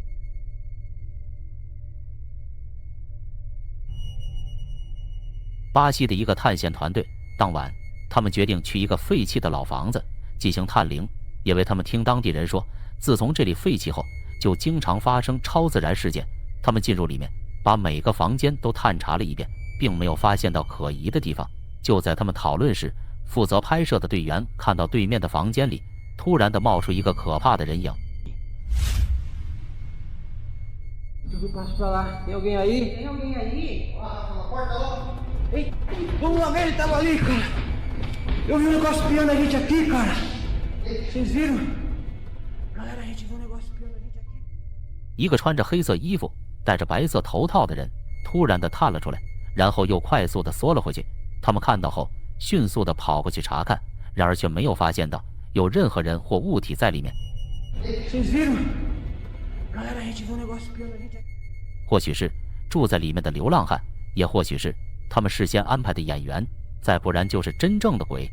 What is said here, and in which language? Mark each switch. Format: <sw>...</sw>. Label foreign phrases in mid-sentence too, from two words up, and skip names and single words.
<zh>巴西的一个探险团队，当晚他们决定去一个废弃的老房子进行探灵，因为他们听当地人说，自从这里废弃后，就经常发生超自然事件。他们进入里面，把每个房间都探查了一遍，并没有发现到可疑的地方。就在他们讨论时，负责拍摄的队员看到对面的房间里突然地冒出一个可怕的人影。</zh> <pt>Tem alguém aí? Tem alguém aí? Na porta lá. Ei, vamos lá ver, ele tava ali, cara. Eu vi um negócio espiando a gente aqui, cara. Vocês viram? Galera, a gente viu um negócio espiando a gente aqui.</pt> <zh>一个穿着黑色衣服、戴着白色头套的人突然地探了出来， 然后又快速地缩了回去。他们看到后，迅速地跑过去查看，然而却没有发现到有任何人或物体在里面。或许是住在里面的流浪汉，也或许是他们事先安排的演员，再不然就是真正的鬼。</zh>